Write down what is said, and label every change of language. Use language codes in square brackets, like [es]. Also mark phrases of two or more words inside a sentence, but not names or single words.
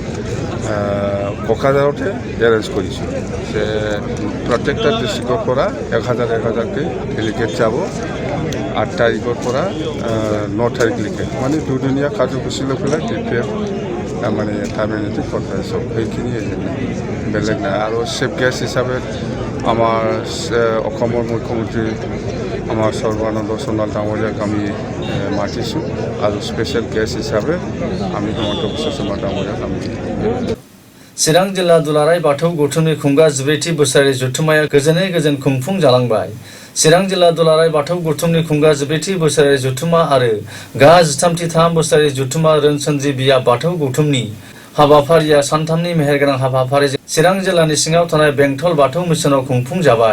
[as] কোকৰাঝাৰতে এৰেঞ্জ কৰিছোঁ যে প্ৰত্যেকটা ডিষ্ট্ৰিক্টৰ পৰা 1000-1000কৈ ডেলিগেট যাব 8 তাৰিখৰ পৰা 9 তাৰিখলৈকে মানে দুদিনীয়া কাৰ্যসূচী লৈ পেলাই বিপিএফ মানে টাৰ্মিনেটিভ কনফাৰেন্স হ'ব। সেইখিনিয়ে বেলেগ নাই। আৰু চিফ গেষ্ট হিচাপে আমাৰ অসমৰ মুখ্যমন্ত্ৰী আমাৰ সৰ্বানন্দ সোণোৱাল ডাঙৰীয়াক আমি মাতিছোঁ আৰু স্পেচিয়েল গেষ্ট হিচাপে আমি হিমন্ত বিশ্ব শৰ্মা ডাঙৰীয়াক আমি [brx] चिरां जिल्ला दुलाराय बाथौ गौथुमनि खुंगा 14थि बोसोरारि जथुम्माया गोजोनै गोजोन खुंफुंजालांबाय। चिरां जिल्ला दुलाराय बाथौ गौथुमनि खुंगा 14थि बोसोरारि जथुम्मा आरो गा 13थि बोसोरारि जथुम्मा रोनसोनद्रि बियाब बाथौ गौथुमनि हाबाफारिया सानथामनि मेहेरगोनां हाबाफारिजों चिरां जिल्लानि सिङाव थानाय बेंटल बाथौ मिसनाव खुंफुंजाबाय।